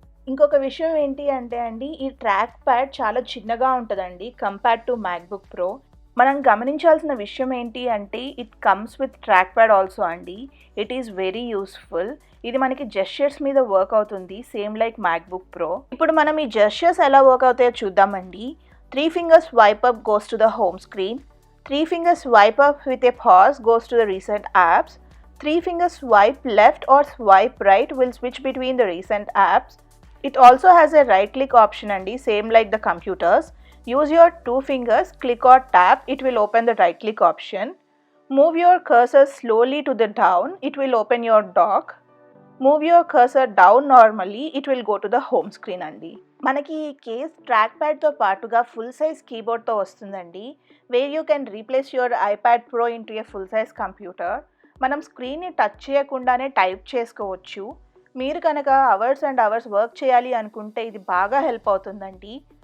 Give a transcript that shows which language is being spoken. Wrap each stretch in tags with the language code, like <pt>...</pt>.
<te>ఇంకొక విషయం ఏంటి అంటే అండి, ఈ ట్రాక్ ప్యాడ్ చాలా చిన్నగా ఉంటుందండి కంపేర్డ్ టు మ్యాక్బుక్ ప్రో. మనం గమనించాల్సిన విషయం ఏంటి అంటే</te> <en>it comes with track pad also</en> <te>అండి.</te> <en>It is very useful.</en> <te>ఇది మనకి జెస్చర్స్ మీద వర్క్ అవుతుంది, సేమ్ లైక్ మ్యాక్బుక్ ప్రో. ఇప్పుడు మనం ఈ జెస్చర్స్ ఎలా వర్క్ అవుతాయో చూద్దామండి.</te> <en>3 fingers swipe up goes to the home screen. 3 fingers swipe up with a pause goes to the recent apps. 3 fingers swipe left or swipe right will switch between the recent apps. It also has a right click option andi, same like the computers. Use your 2 fingers, click or tap, it will open the right click option. Move your cursor slowly to the down, it will open your dock. Move your cursor down normally, it will go to the home screen andi.</en> <te>మనకి ఈ case track ప్యాడ్తో పాటుగా full size కీబోర్డ్తో వస్తుందండి,</te> <en>Where you can replace your iPad Pro into a full size computer.</en> <te>మనం స్క్రీన్ని touch చేయకుండానే type చేసుకోవచ్చు. మీరు కనుక hours and hours work చేయాలి అనుకుంటే ఇది బాగా హెల్ప్ అవుతుందండి.</te>